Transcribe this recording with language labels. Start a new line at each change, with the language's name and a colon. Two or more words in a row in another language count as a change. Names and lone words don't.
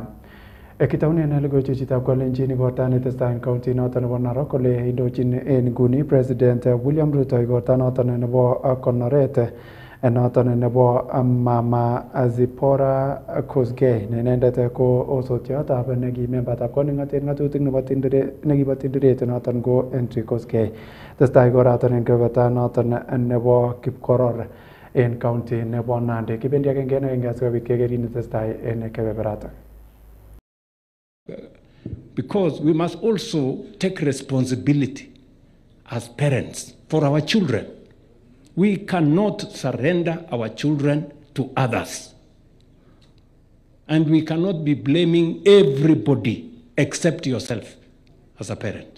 Kalenjin: Kitaunen logoiwek chitab kalenjin igorta netestai en county noton nebo Narok kole indochin en nguni President William Ruto igorta noton nebo konoret noton nebo Mama Zipporah Kosgei ne inendet ko osotiatab nekimembatab koning'otet ng'atutik nekibo tinderet noton ko Entry Kosgei. Testai koraton en kebeberta noton nebo Kipkoror en county nebo Nandi. Kibendi agenge en agenge asikobit keker kit netestai en kebeberaton.
English: Because we must also take responsibility as parents for our children. We cannot surrender our children to others. And we cannot be blaming everybody except yourself as a parent.